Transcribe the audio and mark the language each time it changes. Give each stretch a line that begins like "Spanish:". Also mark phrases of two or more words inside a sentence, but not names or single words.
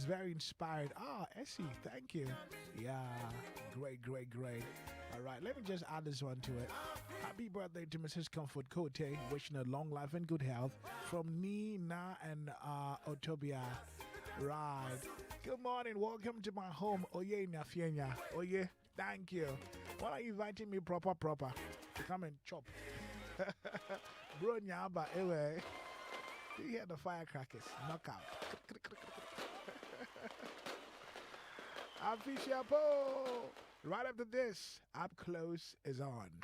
English: Very inspired. Essie, thank you. Yeah, great. All right, let me just add this one to it. Happy birthday to Mrs. Comfort Cote, wishing her long life and good health from Nina and Otobia. Right. Good morning. Welcome to my home. Oye, Nafienya. Oye, thank you. Why are you inviting me proper to come and chop? Bro, nyaba, anyway. You hear the firecrackers? Knockout. I'm Fifi Folson. Right after this, Up Close is on.